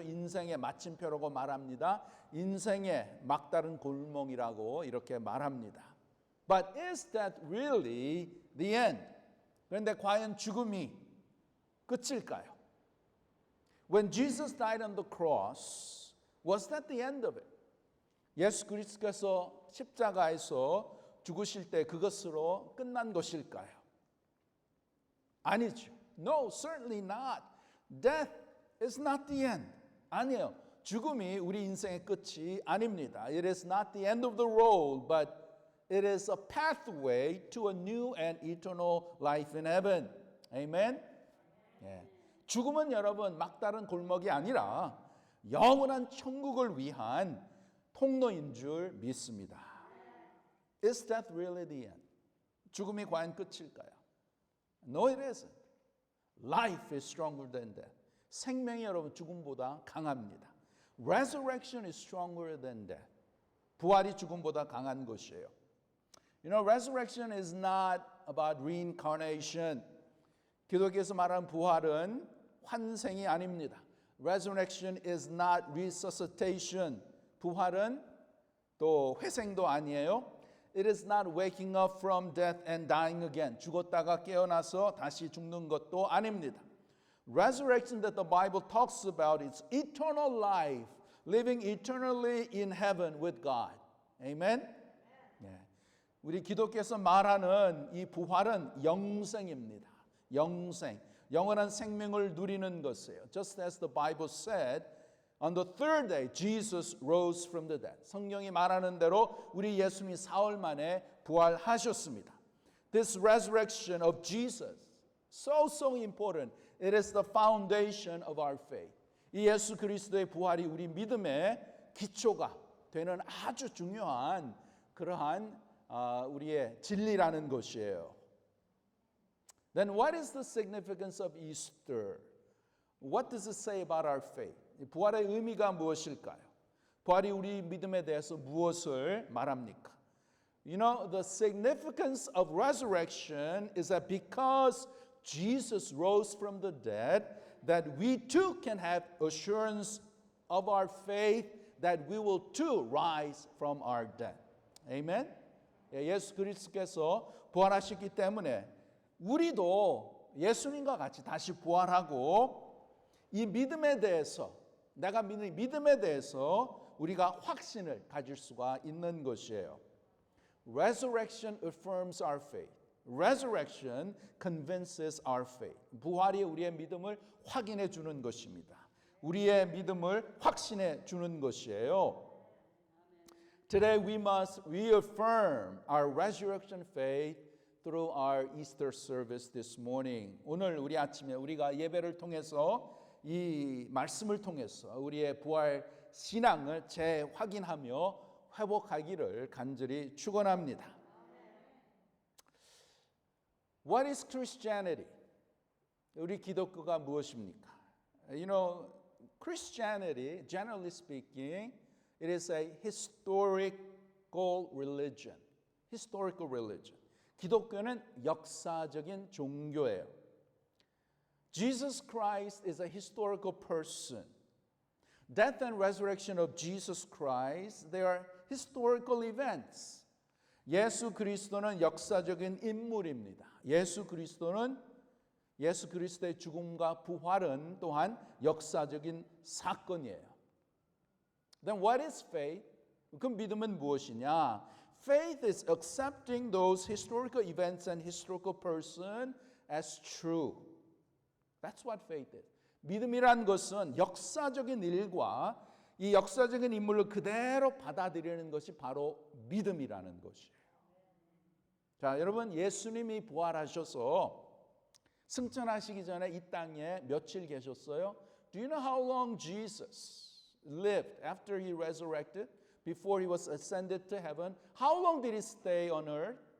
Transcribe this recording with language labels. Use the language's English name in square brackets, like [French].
[Korean] 인생의 마침표라고 말합니다. 인생의 막다른 골목이라고 이렇게 말합니다. [English] But is that really the end? [Korean] 그런데 과연 죽음이 끝일까요? [English] When Jesus died on the cross, was that the end of it? [Korean] 예수 그리스도께서 십자가에서 죽으실 때 그것으로 끝난 것일까요? 아니죠. [English] No, certainly not. Death is not the end. [Korean] 아니에요. 죽음이 우리 인생의 끝이 아닙니다. [English] It is not the end of the road, but it is a pathway to a new and eternal life in heaven. Amen? 예. [Korean] 죽음은 여러분 막다른 골목이 아니라 영원한 천국을 위한 통로인 줄 믿습니다. [English] Is death really the end? [Korean] 죽음이 과연 끝일까요? [English] No, it isn't. Life is stronger than death. [Korean] 생명이 여러분 죽음보다 강합니다. [English] Resurrection is stronger than death. [Korean] 부활이 죽음보다 강한 것이에요. [English] You know, resurrection is not about reincarnation. [Korean] 기독교에서 말하는 부활은 환생이 아닙니다. [English] Resurrection is not resuscitation. [Korean] 부활은 또 회생도 아니에요. [English] It is not waking up from death and dying again. [Korean] 죽었다가 깨어나서 다시 죽는 것도 아닙니다. [English] Resurrection that the Bible talks about is eternal life, living eternally in heaven with God. Amen? 네. [Korean] 우리 기독교에서 말하는 이 부활은 영생입니다. 영생. 영원한 생명을 누리는 것이에요. [English] Just as the Bible said, on the third day, Jesus rose from the dead. [Korean] 성경이 말하는 대로 우리 예수님이 사흘 만에 부활하셨습니다. [English] This resurrection of Jesus, so important. It is the foundation of our faith. [Korean] 이 예수 그리스도의 부활이 우리 믿음의 기초가 되는 아주 중요한 그러한 우리의 진리라는 것이에요. [English] Then what is the significance of Easter? What does it say about our faith? [Korean] 부활의 의미가 무엇일까요? 부활이 우리 믿음에 대해서 무엇을 말합니까? [English] You know, the significance of resurrection is that because Jesus rose from the dead, that we too can have assurance of our faith that we will too rise from our dead. Amen? [Korean] 예수 그리스도께서 부활하셨기 때문에 우리도 예수님과 같이 다시 부활하고 이 믿음에 대해서 내가 믿는 믿음에 대해서 우리가 확신을 가질 수가 있는 것이에요. [English] Resurrection affirms our faith. Resurrection convinces our faith. [Korean] 부활이 우리의 믿음을 확인해 주는 것입니다. 우리의 믿음을 확신해 주는 것이에요. [English] Today we must reaffirm our resurrection faith through our Easter service this morning. [Korean] 오늘 우리 아침에 우리가 예배를 통해서 이 말씀을 통해서 우리의 부활 신앙을 재확인하며 회복하기를 간절히 축원합니다. [English] What is Christianity? [Korean] 우리 기독교가 무엇입니까? [English] You know, Christianity, generally speaking, it is a historical religion. Historical religion. [Korean] 기독교는 역사적인 종교예요. [English] Jesus Christ is a historical person. Death and resurrection of Jesus Christ, they are historical events. [Korean] 예수 그리스도는 역사적인 인물입니다. 예수 그리스도의 죽음과 부활은 또한 역사적인 사건이에요. [English] Then what is faith? [Korean] 그 믿음은 무엇이냐? [English] Faith is accepting those historical events and historical person as true. That's what faith is. [Korean] 믿음이란 것은 역사적인 일과 이 역사적인 인물을 그대로 받아들이는 것이 바로 믿음이라는 것이에요. 자, 여러분 예수님이 부활하셔서 승천하시기 전에 이 땅에 며칠 계셨어요? [English] Do you know how long Jesus lived after he resurrected? Before he was ascended to heaven? How long did he stay on earth?